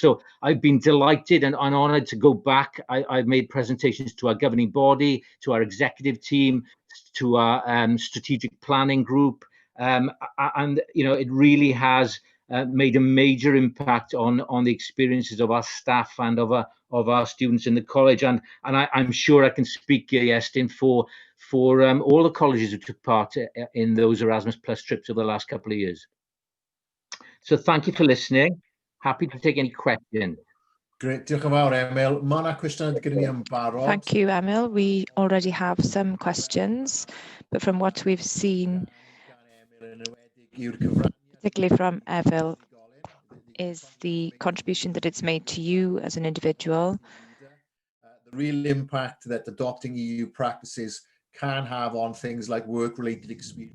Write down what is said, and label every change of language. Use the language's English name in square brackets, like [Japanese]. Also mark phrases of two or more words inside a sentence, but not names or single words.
[English] So I've been delighted and honoured to go back. I've made presentations to our governing body, to our executive team, to our strategic planning group, and it really has made a major impact on the experiences of our staff and of our students in the college. And I'm sure I can speak, Iestyn, for all the colleges who took part in those Erasmus Plus trips over the last couple of years. So thank you for listening. Happy to take any questions. Great, [Welsh] diolch yn fawr, Emil. Mae yna cwestiwn gyda ni yn barod. [English] Thank you, Emil. We already have some questions, but from what we've seen, particularly from Emil, is the contribution that it's made to you as an individual. The real impact that adopting EU practices can have on things like work-related experience.